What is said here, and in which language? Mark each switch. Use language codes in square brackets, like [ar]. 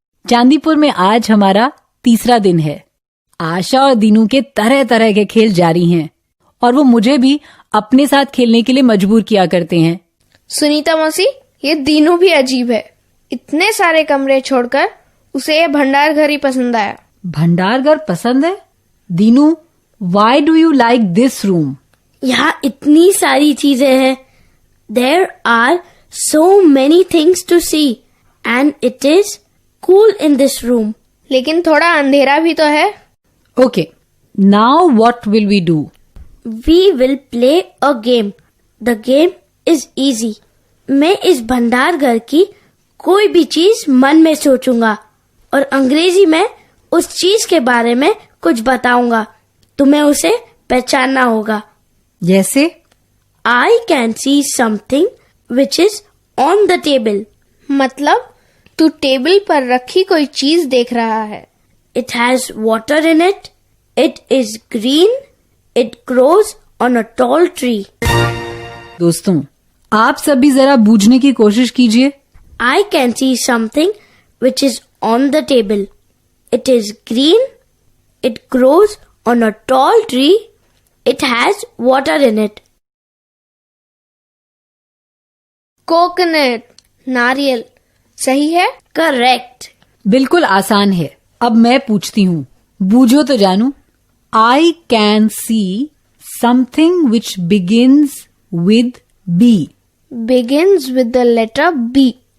[hi] चांदीपुर में आज हमारा तीसरा दिन है। आशा और दीनू के तरह तरह के खेल जारी हैं और वो मुझे भी अपने साथ खेलने के लिए मजबूर किया करते हैं। सुनीता मौसी, ये दीनू भी अजीब है। इतने सारे कमरे छोड़कर उसे ये भंडार घर ही पसंद आया। भंडार घर पसंद है? [en] Dinu, why do you like this room? [hi] यहाँ इतनी सारी चीजें हैं। [en] There are so many things to see and it is cool in this room. [hi] लेकिन थोड़ा अंधेरा भी तो है। [en] Okay, now what will we do? We will play a game. The game is easy. [hi] मैं इस भंडार घर की कोई भी चीज मन में सोचूंगा और अंग्रेजी में उस चीज के बारे में कुछ बताऊंगा। तुम्हें उसे पहचानना होगा। जैसे? [en] I can see something which is on the table. [hi] मतलब तू टेबल पर रखी कोई चीज देख रहा है। [en] It has water in it. It is green. It grows on a tall tree. [hi] दोस्तों, आप सब भी जरा बूझने की कोशिश कीजिए। [en] I can see something which is on the table. It is green. It grows on a tall tree. It has water in it. [hi] Coconut, नारियल। सही है? [en] Correct. [hi] बिल्कुल आसान है। अब मैं पूछती हूँ, बूझो तो जानू। [en] I can see something which begins with B. Begins with the letter B.